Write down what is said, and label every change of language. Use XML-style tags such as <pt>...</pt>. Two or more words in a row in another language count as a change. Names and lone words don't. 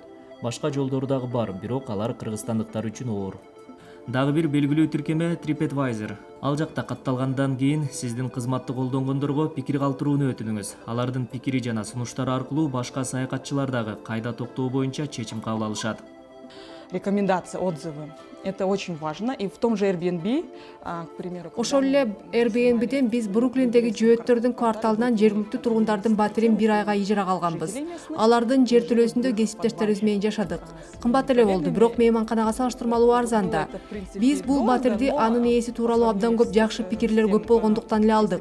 <ky>Башка жолдору дагы бар, бирок алар кыргызстандыктар үчүн оор. Дагы бир белгилүү тиркеме TripAdvisor. Ал жакта катталгандан кийин сиздин кызматты колдонгондорго пикир калтырууну өтүнүңүз. Алардын пикири жана сунуштары аркылуу башка саякатчылар дагы кайда токтоо боюнча чечим кабыл алышат.</ky> <ru>рекомендации, отзывы. Это очень важно. И в том же Airbnb, к примеру...</ru> <ky>Ошол эле Airbnb'ден биз Бруклиндеги жөөттөрдүн кварталынан жергиликтүү тургундардын батирин 1 айга ижарага алганбыз. Алардын жер төлөөсүндө кесиптештерибиз менен жашадык. Кымбат эле болду, бирок мейманканага салыштырмалуу арзан да. Биз бул батирди анын ээси тууралуу абдан көп жакшы пикирлер көп болгондуктан эле алдык.</ky>